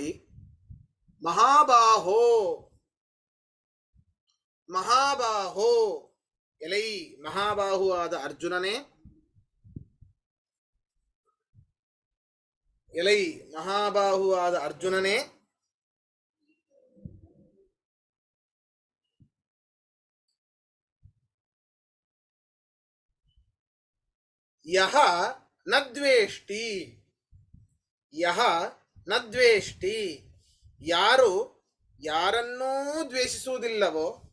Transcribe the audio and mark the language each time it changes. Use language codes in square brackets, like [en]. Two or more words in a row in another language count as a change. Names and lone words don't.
[sa] ಮಹಾಬಾಹೋ, ಮಹಾಬಾಹೋ, [kn] ಎಲೈ ಮಹಾಬಾಹು ಆದ ಅರ್ಜುನನೇ, ಎಲೈ ಮಹಾಬಾಹು ಆದ ಅರ್ಜುನನೇ, [sa] ಯಹ ನ ದ್ವೇಷ್ಟಿ, ಯಹ ನ ದ್ವೇಷ್ಟಿ, [kn] ಯಾರು ಯಾರನ್ನೂ ದ್ವೇಷಿಸುವುದಿಲ್ಲವೋ,